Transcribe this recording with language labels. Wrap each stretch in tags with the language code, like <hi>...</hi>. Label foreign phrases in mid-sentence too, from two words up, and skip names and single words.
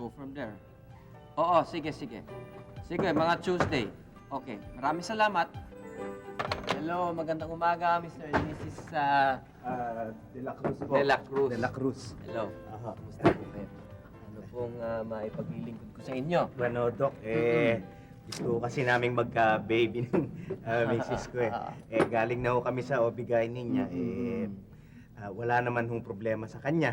<tl>order. Oo, sige, sige. Sige, mga Tuesday. Okay, maraming salamat. Hello, magandang umaga, Mr. and Mrs. De La Cruz po. De La Cruz. De La Cruz. Hello. Aha. Kumusta po kayo? Ano pong maipaglilingkod ko sa inyo? Bueno, Doc, gusto ko kasi naming magka-baby ng misis ko eh. Galing na ho kami sa OB-GYN niya. Wala naman hong problema sa kanya.</tl>